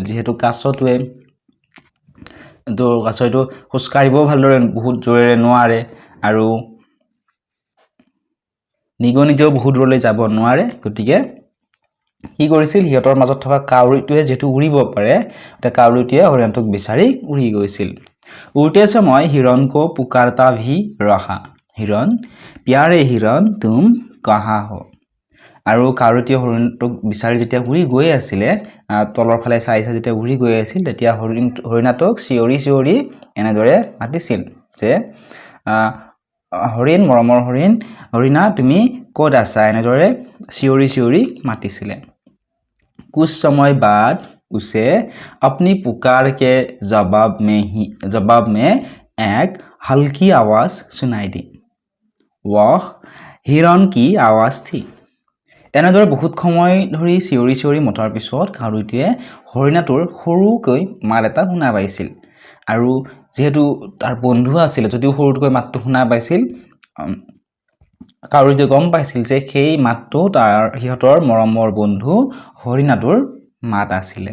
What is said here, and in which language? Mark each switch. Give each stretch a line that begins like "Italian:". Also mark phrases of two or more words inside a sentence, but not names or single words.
Assamese: যিহেতু কাছটোৱে কাছটো খোজকাঢ়িবও ভালদৰে বহুত জোৰেৰে নোৱাৰে আৰু নিগনিতেও বহুত দূৰলৈ যাব নোৱাৰে, গতিকে কি কৰিছিল সিহঁতৰ মাজত থকা কাউৰীটোৱে যিহেতু উৰিব পাৰে, কাউৰীটোৱে হৰিণাটোক বিচাৰি উৰি গৈছিল।
Hindi: উড়ते समय हिरण को पुकारता भी रहा, हिरण प्यारे हिरण तुम कहाँ हो।
Assamese: আৰু কাউৰীটোৱে হৰিণটোক বিচাৰি যেতিয়া উৰি গৈ আছিলে, তলৰ ফালে চাই চাই যেতিয়া উৰি গৈ আছিল, তেতিয়া হৰিণাটোক চিঞৰি চিঞৰি এনেদৰে মাতিছিল যে হৰিণ, মৰমৰ হৰিণ, হৰিণা তুমি ক'ত আছা, এনেদৰে চিঞৰি চিঞৰি মাতিছিলে।
Hindi: कुछ समय बाद उसे अपनी पुकार के जवाब में एक हल्की आवाज सुनाई दी। वह हिरण की आवाज थी।
Assamese: এনেদৰে বহুত সময় ধৰি চিঞৰি চিঞৰি মতাৰ পিছত কাউৰীটোৱে হৰিণাটোৰ সৰুকৈ মাত এটা শুনা পাইছিল। আৰু যিহেতু তাৰ বন্ধু আছিল, যদিও সৰুকৈ মাতটো শুনা পাইছিল, কাউৰীটোৱে গম পাইছিল যে সেই মাতটো সিহঁতৰ মৰমৰ বন্ধু হৰিণাটোৰ মাত আছিলে।